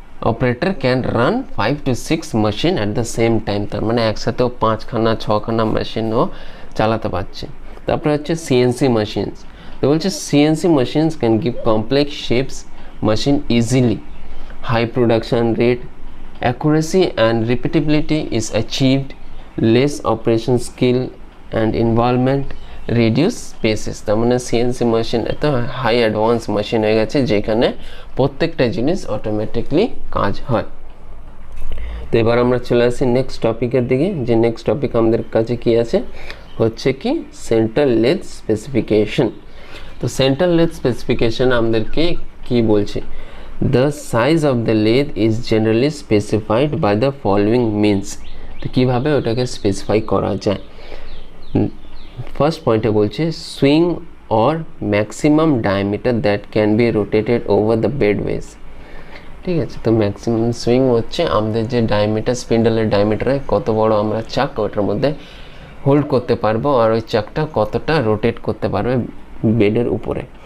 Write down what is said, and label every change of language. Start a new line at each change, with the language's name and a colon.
English: Operator can run 5 to 6 machine at the same time.
Bangla: তার মানে একসাথেও 5খানা 6খানা মেশিনও চালাতে পারছে। তারপরে হচ্ছে CNC machines। তো বলছে
English: CNC machines can give complex shapes machine easily. High production rate, accuracy and repeatability is achieved. Less operation skill and involvement, reduce spaces।
Bangla: তার মানে সিএনসি মেশিন এত হাই অ্যাডভান্স মেশিন হয়ে গেছে যেখানে প্রত্যেকটা জিনিস অটোমেটিকলি কাজ হয়। তো এবার আমরা চলে আসি নেক্সট টপিকের দিকে, যে নেক্সট টপিক আমাদের কাছে কি আছে হচ্ছে কি সেন্ট্রাল লেদ স্পেসিফিকেশন। তো সেন্ট্রাল লেদ স্পেসিফিকেশন আমাদেরকে কি বলছে,
English: the size of the lathe is generally specified by the following means।
Bangla: তো কীভাবে ওটাকে স্পেসিফাই করা যায়, ফার্স্ট পয়েন্টে বলছে
English: Swing or maximum diameter that can be rotated over the bedways।
Bangla: ঠিক আছে, তো ম্যাক্সিমাম সুইং হচ্ছে আমাদের যে ডায়ামিটার, স্পিন্ডলের ডায়ামিটারে কত বড় আমরা চাক ওটার মধ্যে হোল্ড করতে পারবো আর ওই চাকটা কতটা রোটেট করতে পারবে বেডের উপরে।